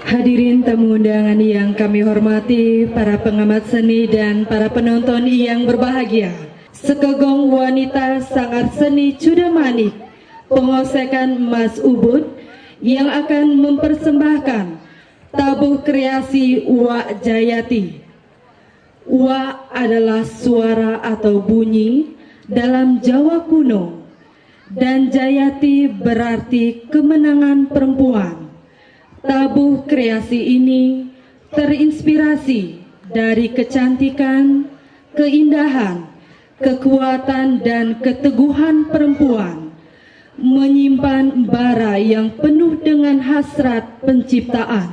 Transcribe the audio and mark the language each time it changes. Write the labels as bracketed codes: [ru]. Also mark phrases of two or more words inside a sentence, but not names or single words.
[id] Hadirin tamu undangan yang kami hormati, para pengamat seni dan para penonton yang berbahagia. Sekegong wanita sangat seni Cudamanik, pengosekan Mas Ubud yang akan mempersembahkan tabuh kreasi Uwak Jayati. Uwak adalah suara atau bunyi dalam Jawa kuno, dan Jayati berarti kemenangan perempuan. Tabuh kreasi ini terinspirasi dari kecantikan, keindahan, kekuatan dan keteguhan perempuan, menyimpan bara yang penuh dengan hasrat penciptaan.